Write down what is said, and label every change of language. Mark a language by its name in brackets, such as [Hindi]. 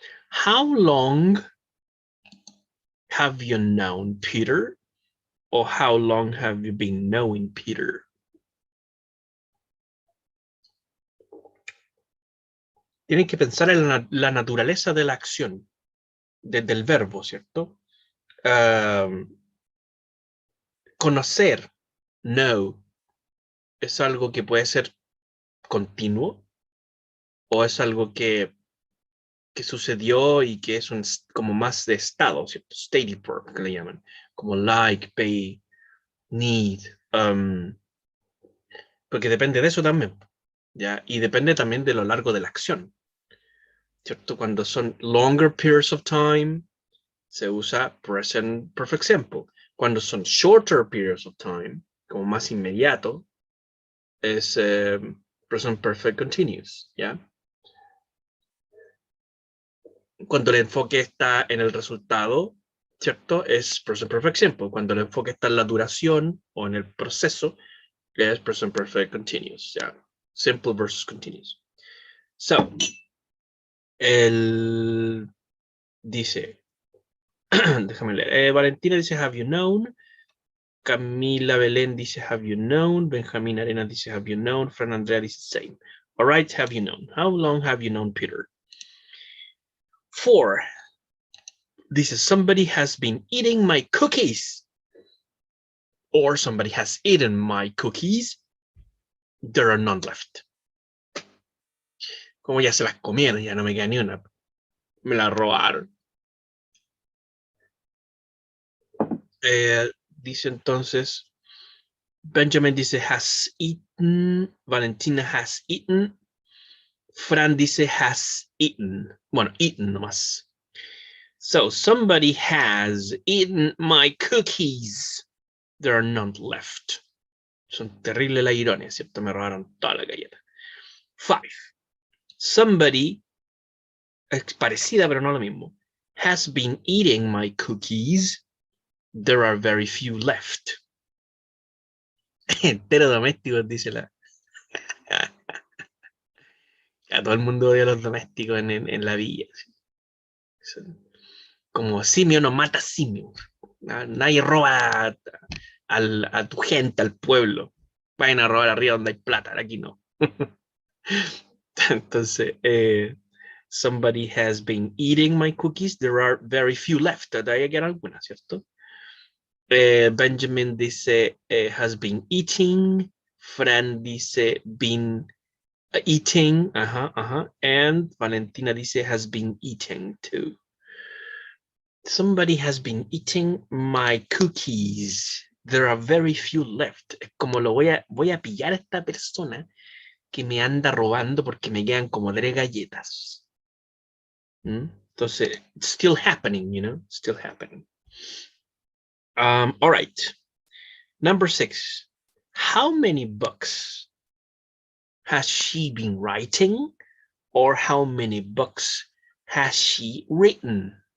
[English] How long have you known Peter? Or how long have you been knowing Peter? [Spanish] Tienen que pensar en la naturaleza de la acción, del verbo, ¿cierto? Conocer, know, es algo que puede ser continuo o es algo que sucedió y que es como más de estado, ¿cierto? Stative verb, que le llaman, como like, pay, need, porque depende de eso también, ¿ya? Y depende también de lo largo de la acción, ¿cierto? Cuando son longer periods of time, se usa present perfect simple. Cuando son shorter periods of time, como más inmediato, es present perfect continuous, ¿ya? Cuando el enfoque está en el resultado, ¿cierto? Es present perfect simple. Cuando el enfoque está en la duración o en el proceso, es present perfect continuous, ¿ya? [English] Simple versus continuous. So, [Spanish] él dice, déjame leer, [English] Valentina dice, have you known? Camila Belén dice, have you known? Benjamín Arena dice, have you known? Fran Andrea dice, same. All right, have you known? How long have you known Peter? 4. This is somebody has been eating my cookies. Or somebody has eaten my cookies. There are none left. [Spanish] Como ya se las comieron, ya no me queda ni una. Me la robaron. Dice entonces, Benjamin dice, has eaten. Valentina has eaten. Fran dice, has eaten. Bueno, [English] eaten nomás. So, somebody has eaten my cookies. There are none left. [Spanish] Son terribles la ironia, ¿cierto? Me robaron toda la galleta. 5. Somebody, es parecida pero no lo mismo, [English] has been eating my cookies. There are very few left. [Spanish] Entero doméstico, dice la... A todo el mundo odia a los domésticos en la villa. Como simio no mata simio. Nadie roba a tu gente, al pueblo. Vayan a robar arriba donde hay plata, aquí no. Entonces, [English] somebody has been eating my cookies. There are very few left. [Spanish] De ahí quedan algunas, ¿cierto? [English] Benjamin dice, has been eating. Fran dice, been eating. And Valentina dice, has been eating too. Somebody has been eating my cookies. There are very few left. [Spanish] Como voy a pillar a esta persona que me anda robando porque me quedan como 3 galletas. Entonces, [English] it's still happening, you know, still happening. All right. Number 6. How many books has she been writing? Or how many books has she written?